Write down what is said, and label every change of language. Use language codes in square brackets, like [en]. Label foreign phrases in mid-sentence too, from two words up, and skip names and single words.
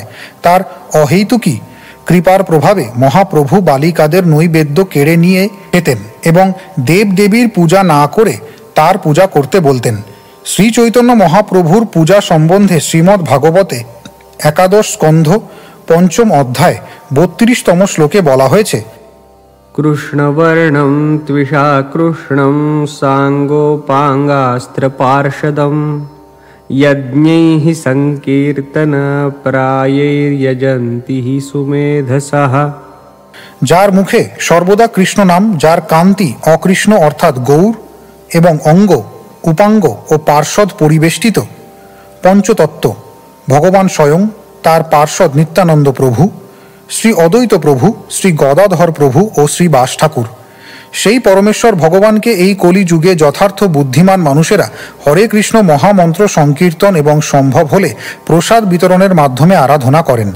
[bn] তার অহেতুকী কৃপার প্রভাবে মহাপ্রভু বালিকাদের নৈবেদ্য কেড়ে নিয়ে খেতেন এবং দেবদেবীর পূজা না করে তার পূজা করতে বলতেন। শ্রী চৈতন্য মহাপ্রভুর পূজা সম্বন্ধে শ্রীমদ্ ভাগবতে 11 স্কন্ধ 5ম অধ্যায় 32তম শ্লোকে বলা হয়েছে, [sa] कृष्णवर्णं त्विषा कृष्णं साङ्गोपाङ्गास्त्रपार्षदं यज्ञैः संकीर्तनप्रायैर्यजन्ति हि सुमेधसः। [bn] যার মুখে সর্বদা কৃষ্ণ নাম, যার কান্তি অকৃষ্ণ অর্থাৎ গৌর এবং অঙ্গ উপাঙ্গ ও পার্ষদ পরিবেষ্টিত, পঞ্চতত্ত্ব ভগবান স্বয়ং, তার পার্ষদ নিত্যানন্দ প্রভু, শ্রী অদ্বৈত প্রভু, শ্রী গদাধর প্রভু ও শ্রী বাস ঠাকুর, সেই পরমেশ্বর ভগবানকে এই কলিযুগে যথার্থ বুদ্ধিমান মানুষেরা হরে কৃষ্ণ মহামন্ত্র সংকীর্তন এবং সম্ভব হলে প্রসাদ বিতরণের মাধ্যমে আরাধনা করেন।